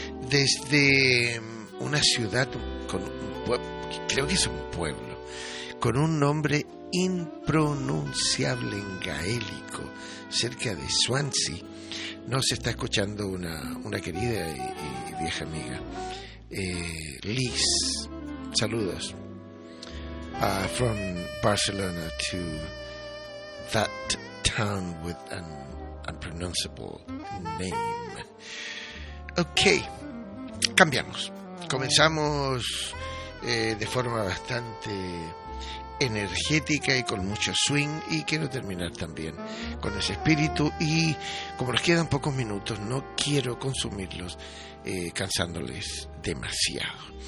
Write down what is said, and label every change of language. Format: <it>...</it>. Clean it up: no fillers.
<es>Desde una ciudad con un pueblo, creo que es un pueblo, con un nombre impronunciable en gaélico, cerca de Swansea, nos está escuchando una querida y vieja amiga, Liz. Saludos.</es> <en>From Barcelona to that town with an unpronounceable name.</en> <es>Okay, cambiamos. Comenzamos de forma bastante energética y con mucho swing, y quiero terminar también con ese espíritu, y como nos quedan pocos minutos, no quiero consumirlos cansándoles demasiado.</es>